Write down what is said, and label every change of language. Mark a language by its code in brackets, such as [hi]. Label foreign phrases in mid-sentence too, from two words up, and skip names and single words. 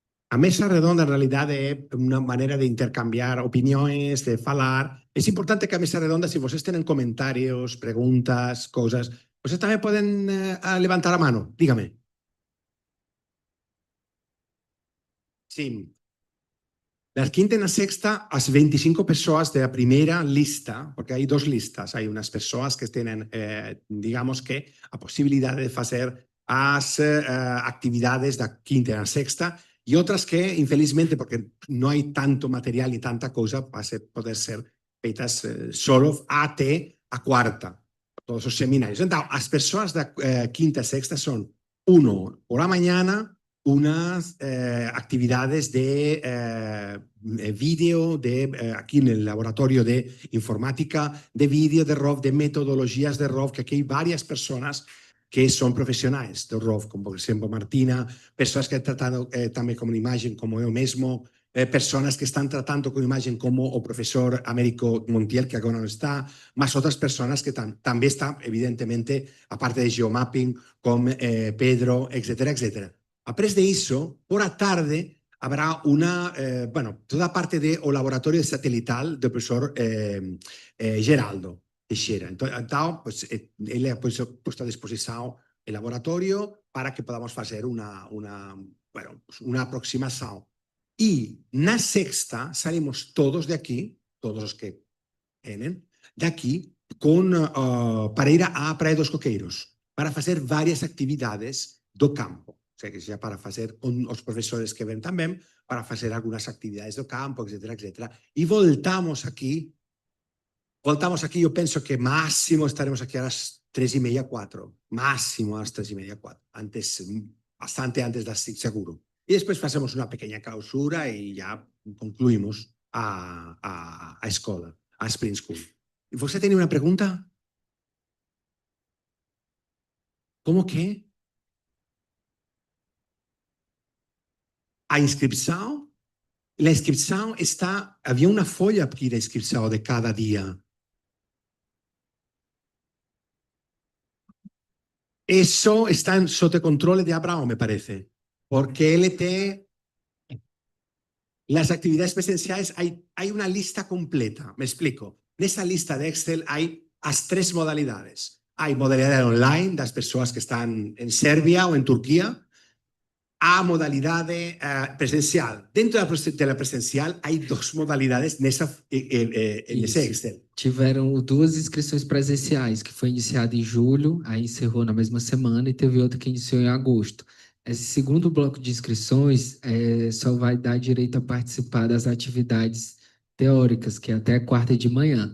[pt] A mesa redonda, [es] en realidad, [pt] é uma maneira de intercambiar opiniões, de falar. É importante que a mesa redonda, se vocês têm comentários, perguntas, coisas, vocês também podem levantar a mão. [es] Dígame. Sim. La quinta y la sexta, [gl] as 25 persoas da primeira lista, porque hai dos listas, hai unas persoas que tenen, [es] digamos que, [pt] a possibilidade de fazer [gl] as actividades da quinta e da sexta e outras que, infelizmente, porque non hai tanto material e tanta cousa, [pt] poder ser feitas solo até a quarta, [gl] todos os seminarios. [es] Então, [gl] as persoas da quinta e sexta son, [es] uno, por la mañana, unas actividades de vídeo, aquí en el laboratorio de informática, de vídeo, de ROV, de metodologías de ROV, que aquí hay varias personas que son profesionales de ROV, como por ejemplo Martina, personas que han tratado también con imagen como yo mismo, personas que están tratando con imagen como o profesor Américo Montiel, que ahora no está, más otras personas que también están, evidentemente, aparte de geomapping, con Pedro, etcétera, etcétera. [gl] Apres de iso, por a tarde, habrá toda a parte do laboratorio satelital do profesor Geraldo Teixeira. [pt] Então, ele [es] ha puesto [pt] a disposição o laboratorio para que podamos fazer uma aproximação. [gl] E na sexta salimos todos de aqui, todos os que vienen, de aqui, para ir à Praia dos Coqueiros, para fazer várias actividades do campo. [es] O sea, que sea [gl] para fazer con os profesores que ven tamén, para fazer algunas actividades do campo, etcétera, etcétera. E voltamos aquí, eu penso que máximo estaremos aquí [es] a las 3:30, 4. Máximo a las 3:30, 4. [gl] Bastante antes das 6, seguro. E despois facemos unha pequena clausura e ya concluímos a escola, a Spring School. E você tem unha pregunta? [pt] Como que? A inscrição, havia uma folha aqui de inscrição de cada dia. Isso está sob controle de Abraão, me parece, porque ele tem as atividades presenciais, hay uma lista completa, me explico. Nessa lista de Excel hay as 3 modalidades. Hay modalidade online das pessoas que están en Serbia ou en Turquía, a modalidade presencial. Dentro da presencial, há 2 modalidades nesse Excel. Tiveram 2 inscrições presenciais, que foi iniciada em julho, aí encerrou na mesma semana, e teve outra que iniciou em agosto. Esse segundo bloco de inscrições só vai dar direito a participar das atividades teóricas, que é até quarta de manhã.